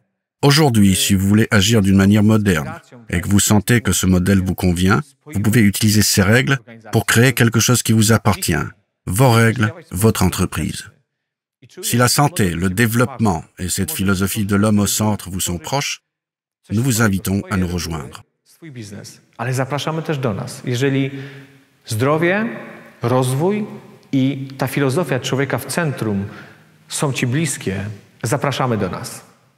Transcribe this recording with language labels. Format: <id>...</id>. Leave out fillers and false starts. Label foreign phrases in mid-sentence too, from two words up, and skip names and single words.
<fr>Aujourd'hui, si vous voulez agir d'une manière moderne et que vous sentez que ce modèle vous convient, vous pouvez utiliser ces règles pour créer quelque chose qui vous appartient. Vos règles, votre entreprise. Si la santé, le développement et cette philosophie de l'homme au centre vous sont proches, nous vous invitons à nous rejoindre.</fr> <pl>Ale zapraszamy też do nas. Jeżeli zdrowie, rozwój i ta filozofia człowieka w centrum są Ci bliskie, zapraszamy do nas.</pl>